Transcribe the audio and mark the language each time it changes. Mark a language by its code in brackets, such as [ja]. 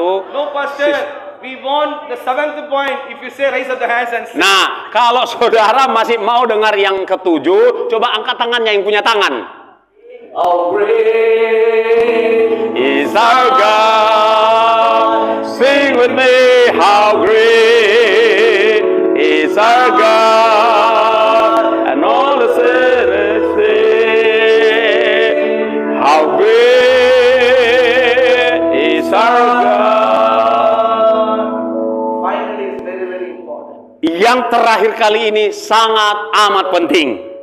[en] No, Pastor, we want the 7th point. If you say, raise up the hands and say. [id] Nah, kalau saudara masih mau dengar yang ketujuh, coba angkat tangannya yang punya tangan. [en] How great Is our God? Sing with me, how great is our God? And all the sinners sing, how great is our God? Finally, is very, very important. [id] Yang terakhir kali ini sangat amat penting.